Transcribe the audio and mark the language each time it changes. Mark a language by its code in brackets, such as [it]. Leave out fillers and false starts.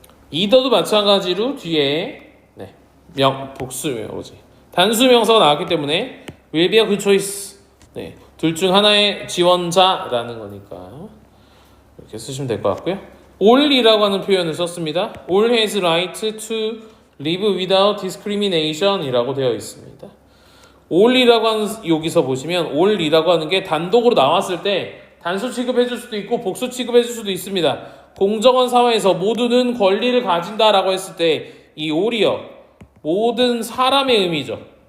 [ko] either도 마찬가지로 뒤에 복수명어지 단수 명사가 나왔기 때문에 [en] will be a good choice. [ko] 둘 중 하나의 지원자라는 거니까 이렇게 쓰시면 될 것 같고요. all이라고 하는 표현을 썼습니다. [en] all has right to live without discrimination [ko] 이라고 되어 있습니다. all이라고 하는 여기서 보시면 all이라고 하는 게 단독으로 나왔을 때 단수 취급해 줄 수도 있고 복수 취급해 줄 수도 있습니다. 공정한 사회에서 모두는 권리를 가진다라고 했을 때 이 all이요, 모든 사람의 의미죠.